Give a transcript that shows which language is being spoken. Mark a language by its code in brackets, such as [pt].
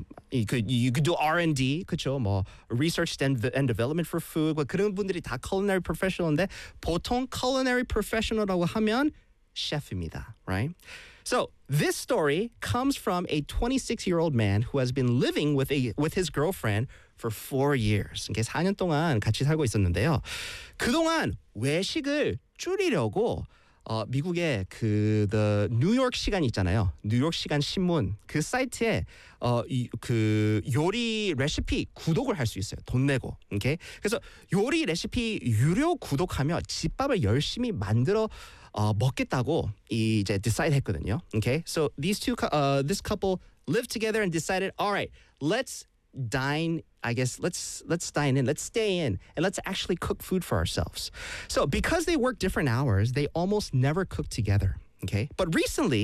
[en] You could do R&D, [ko] 그쵸? 뭐 [en] research and development for food. [ko] 뭐 그런 분들이 다 culinary professional인데 보통 culinary professional라고 하면 chef입니다, [en] right? So this story comes from a 26-year-old man who has been living with his girlfriend for 4 years. [ko] 이게 4년 동안 같이 살고 있었는데요. 그동안 외식을 줄이려고 미국에 그 the 뉴욕 시간 있잖아요. 뉴욕 시간 신문 그 사이트에 그 요리 레시피 구독을 할 수 있어요. 돈 내고. 오케이? 그래서 요리 레시피 유료 구독하며 집밥을 열심히 만들어 먹겠다고 이제 decide 했거든요. 오케이? [en] So these two this couple lived together and decided, "All right, let's dine, I guess, let's dine in, let's stay in, and let's actually cook food for ourselves." So because they work different hours, they almost never cook together, okay? But recently,